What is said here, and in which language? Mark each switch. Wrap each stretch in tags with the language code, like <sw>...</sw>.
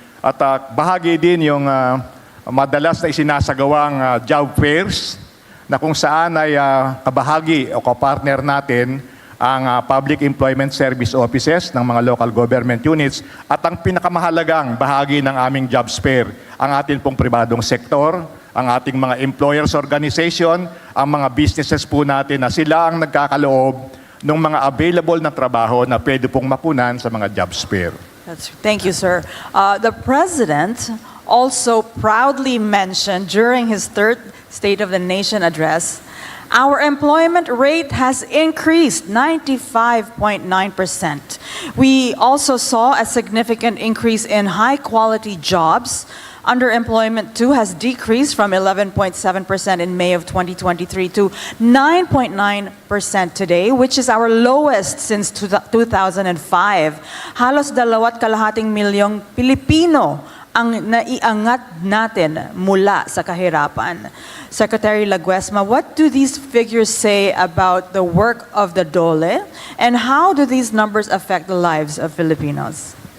<tl>At bahagi din yung madalas na isinasagawang job fairs na kung saan ay kabahagi o kapartner natin ang Public Employment Service Offices ng mga local government units at ang pinakamahalagang bahagi ng aming jobs fair, ang atin pong pribadong sektor, ang ating mga employers organization, ang mga businesses po natin na sila ang nagkakaloob ng mga available na trabaho na pwede pong mapunan sa mga jobs fair.</tl> <en>Thank you, sir. The President also proudly mentioned during his third State of the Nation address, our employment rate has increased 95.9%. We also saw a significant increase in high-quality jobs. Underemployment too has decreased from 11.7% in May of 2023 to 9.9% today, which is our lowest since 2005.</en> <tl>Halos 2.5 milyong Pilipino ang naiangat natin mula sa kahirapan.</tl> <en>Secretary Laguesma, what do these figures say about the work of the DOLE, and how do these numbers affect the lives of Filipinos?</en>